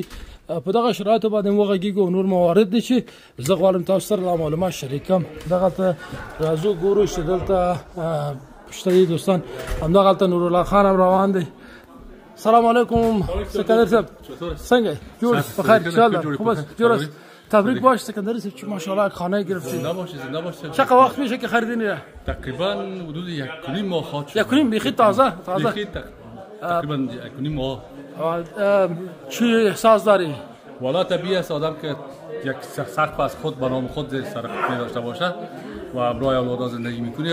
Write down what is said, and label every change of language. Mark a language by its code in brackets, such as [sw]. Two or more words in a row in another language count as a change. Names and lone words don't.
[ps] په دغه شرایطو باندې وغږیږو او نور موارد دي چې زه غواړم تاسو سره دا معلومات شریکم. دغلته راځو ګورو چې دلته پشته دي دوستان. همدغلته نورالله خان هم روان دی. سلام علیکم سکندر صاحب، څنګه جوړ بخیر انشاءالله؟ [fa] خوب است، [ps] جوړ است. [fa] تبریک باش سکندر صاحب چې ماشاءالله خانه گرفتی. زنده باشید، زنده باشید. چقدر وقت میشه که خریدین؟ تقریبا حدود 1.5 ماه خواهد شد. 1.5 بیخی تازه تقریبا 1.5 ماه. چی احساس داری؟ والا طبیعی است آدم که یک سقف از خود به نام خود زیر سر خود داشته باشه و همراه اولاد زندگی میکنه.